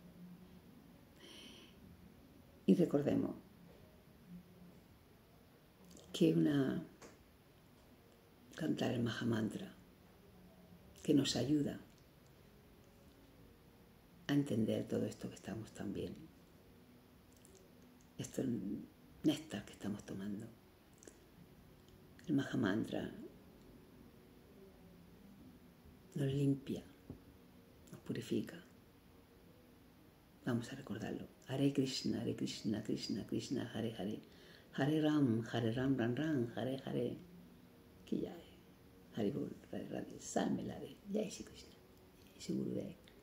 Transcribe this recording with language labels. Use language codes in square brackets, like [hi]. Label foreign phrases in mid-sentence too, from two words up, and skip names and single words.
[es] Y recordemos que cantar el Mahamantra que nos ayuda a entender todo esto que estamos también, esto néctar que estamos tomando. El Mahamantra nos limpia, nos purifica. Vamos a recordarlo. [sa] Hare Krishna, Krishna Krishna, Hare Hare. Hare Ram, Ram Ram, Hare Hare. [hi] Ki Jai. Haribol, Radhe Radhe, Salme Lade. Jai Shri Krishna. [es] dice Gurudev.